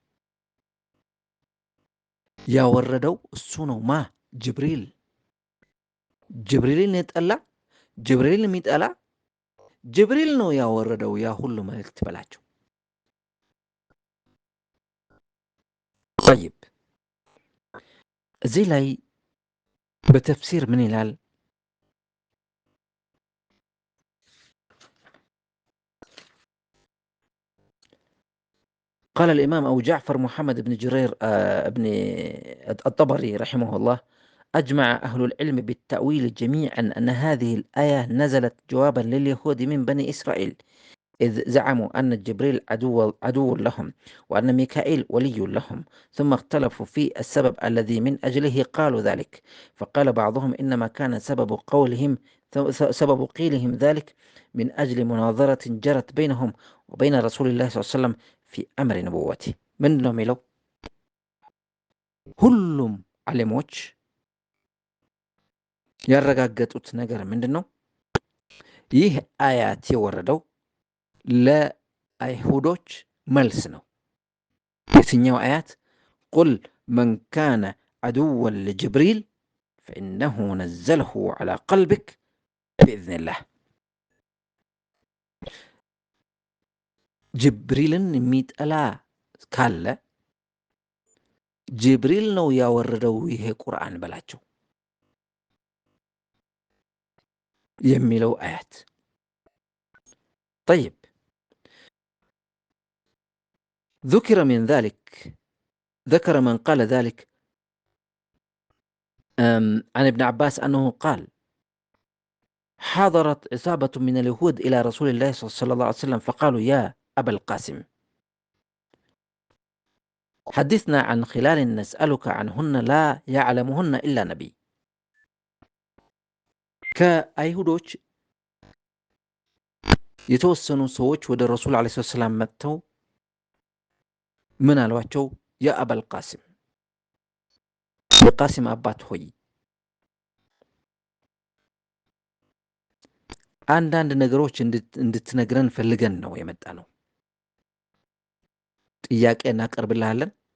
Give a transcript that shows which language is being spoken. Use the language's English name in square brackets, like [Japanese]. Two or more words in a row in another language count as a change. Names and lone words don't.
[Amharic] ያወረደው እሱ ነው ማ ጅብሪል ጅብሪልን የጠላ ጅብሪልን የሚጠላ ጅብሪል ነው ያወረደው ያ ሁሉ መልእክት በላቸው ጠይብ እዚህ ላይ በተፍሲር ምን ይላል [Arabic] قال الإمام أبو جعفر محمد بن جرير بن الطبري رحمه الله أجمع أهل العلم بالتأويل جميعا أن هذه الآية نزلت جوابا لليهود من بني إسرائيل إذ زعموا أن جبريل عدو لهم وأن ميكائيل ولي لهم ثم اختلفوا في السبب الذي من أجله قالوا ذلك فقال بعضهم إنما كان سبب قيلهم ذلك من أجل مناظرة جرت بينهم وبين رسول الله صلى الله عليه وسلم في أمر نبوته من [Amharic] ነው የሚለው ሁሉም ዓሊሞች ያረጋገጡት ነገር ምንድነው? ይህ አያት የወረደው ለአይሁዶች መልስ ነው። የትኛው አያት? [Arabic] قل من كان عدوا لجبريل فإنه نزله على قلبك بإذن الله። [Amharic] ጅብሪልን የሚጠላ ካለ ጅብሪል ነው ያወረደው ይሄ ቁርአን በላቸው የሚለው አያት። [Arabic] طيب ذكر من قال ذلك عن ابن عباس أنه قال حضرت عصابة من اليهود إلى رسول الله صلى الله عليه وسلم فقالوا يا أبا القاسم حدثنا عن خلال نسألك عنهن لا يعلمهن إلا نبي. [Amharic] ከአይሁዶች የተወሰኑ ሰዎች ወደ ረሱል [Arabic] عليه السلام [Amharic] መጥተው ምን አሏቸው? [Arabic] يا أبا القاسم፣ [Amharic] የቃሲም አባት ሆይ አንዳንድ ነገሮች እንድትነግረን ፈልገን ነው የመጣ ነው። ጥያቄ እናቀርብልሃለን፣